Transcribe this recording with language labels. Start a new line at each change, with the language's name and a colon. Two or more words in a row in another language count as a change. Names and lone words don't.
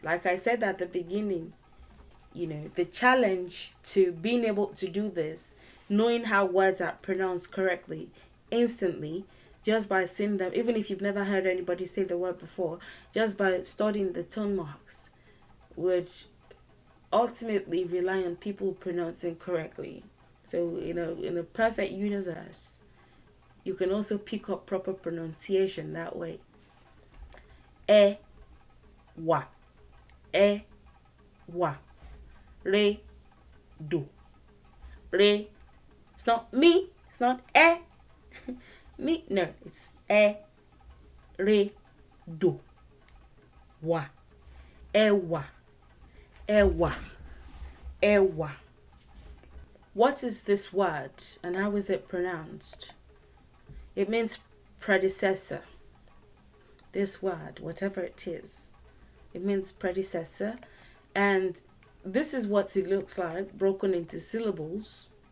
English: Like I said at the beginning, the challenge to being able to do this, knowing how words are pronounced correctly instantly, just by seeing them, even if you've never heard anybody say the word before, just by studying the tone marks, would ultimately rely on people pronouncing correctly. So, in a perfect universe, you can also pick up proper pronunciation that way.
Yoruba: E, wa. E, wa. Re, do. Re.
English: It's not me. It's not e. Me. No, it's e. Re, do.
Yoruba: Wa. Ewa. Ewa. Ewa.
English: What is this word and how is it pronounced? It means predecessor. This word, whatever it is, it means predecessor. And this is what it looks like broken into syllables.